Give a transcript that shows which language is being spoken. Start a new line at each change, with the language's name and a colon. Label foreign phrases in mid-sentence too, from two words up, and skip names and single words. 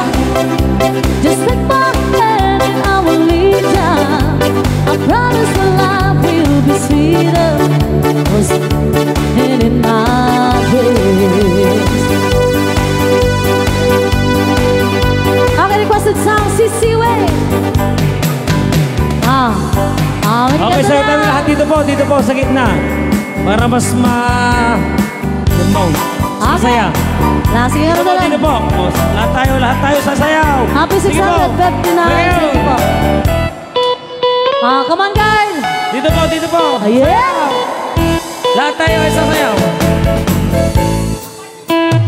English: Just take my hand and I will lead ya. I promise the life will be sweeter, 'cause and in my dreams. Ang requested song, Sisiwe. okay sir,
Filipino: tayo lahat dito po sa gitna. Para mas masaya. Sige nga na Dito lang. po, lahat tayo sasayaw. Happy Sige po. 659. Sige.
English: Thank you po. Come on, girl.
Filipino: Dito po.
English: Yeah.
Filipino: Lahat tayo ay sasayaw.